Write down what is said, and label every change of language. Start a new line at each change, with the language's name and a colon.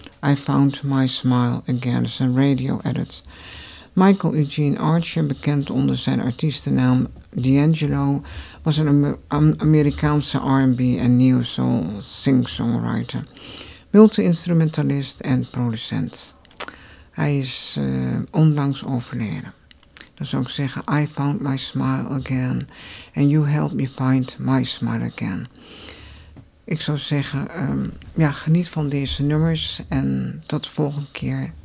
Dutch: I Found My Smile Again, is een radio edit. Michael Eugene Archer, bekend onder zijn artiestennaam D'Angelo, was een Amerikaanse R&B en neo soul singer-songwriter, multi-instrumentalist en producent. Hij is onlangs overleden. Dan zou ik zeggen,
English: I found my smile again and you helped me find my smile again.
Dutch: Ik zou zeggen, geniet van deze nummers en tot de volgende keer.